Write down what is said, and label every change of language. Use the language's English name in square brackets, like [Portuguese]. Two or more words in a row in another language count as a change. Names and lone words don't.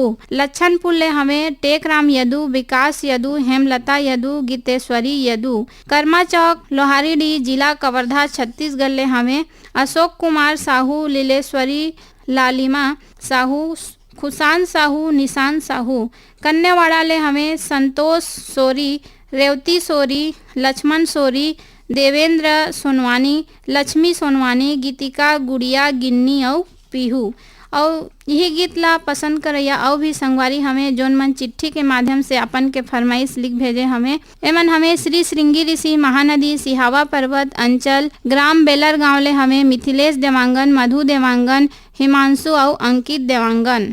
[Chhattisgarhi] लच्छनपुर ले हमें टेकराम यदू, विकास यदू, हेमलता यदू, गीतेश्वरी यदू। कर्मा चौक लोहारीडीह, जिला कवर्धा छत्तीसगढ़ ले हमें अशोक कुमार साहू, लीलेश्वरी लालिमा साहू, खुशान साहू, निशान साहू। कन्यावाड़ा ले हमें संतोष सोरी, रेवती सोरी, लक्ष्मण सोरी, देवेंद्र सोनवानी, लक्ष्मी सोनवानी, गीतिका गुड़िया, गिन्नी और पीहू। और यही गीत ला पसंद करैया और भी संगवारी हमें जोन मन चिट्ठी के माध्यम से अपन के फरमाइश लिख भेजे हमें एमन हमें श्री श्रृंगी ऋषि, महानदी, सिहावा पर्वत अंचल, ग्राम बेलर गांव ले हमें मिथिलेश देवांगन, मधु देवांगन, हिमांशु और अंकित देवांगन।